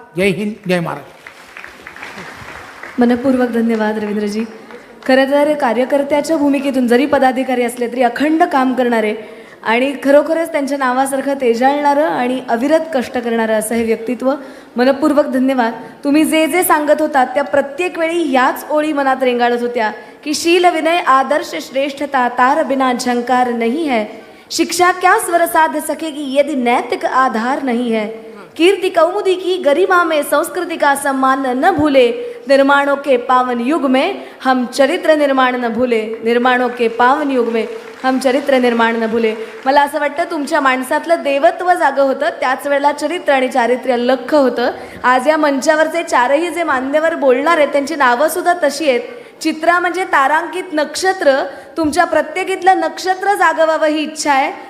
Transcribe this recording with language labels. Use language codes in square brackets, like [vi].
[mr] जय हिंद, जय महाराष्ट्र. मनपूर्वक धन्यवाद रवींद्रजी. खरं तर कार्यकर्त्याच्या भूमिकेतून जरी पदाधिकारी असले तरी अखंड काम करणारे आणि खरोखरच त्यांच्या नावासारखं तेजाळणारं आणि अविरत कष्ट करणारं असं हे व्यक्तित्व. मनपूर्वक धन्यवाद. तुम्ही जे जे सांगत होतात त्या प्रत्येक वेळी याच ओळी मनात रेंगाळत होत्या की [hi] शील विनय आदर्श श्रेष्ठता तार बिना झंकार नहीं है, शिक्षा क्या स्वर साध सकेगी यदि नैतिक आधार नहीं है, कीर्ति कौमुदी की गरिमा में संस्कृति का सम्मान न भूले, निर्माणों के पावन युग में हम चरित्र निर्माण न भूले, निर्माणों के पावन युग में हम चरित्र निर्माण न भूले. [mr] मला असं वाटतं तुमच्या माणसातलं देवत्व जागं होतं, त्याच वेळेला चरित्र आणि चारित्र्य लख्ख होतं. आज या मंचावरचे चारही जे मान्यवर बोलणार आहेत त्यांची नावंसुद्धा तशी आहेत. चित्रा म्हणजे तारांकित नक्षत्र, तुमच्या प्रत्येकीतलं नक्षत्र जागवावं ही इच्छा आहे.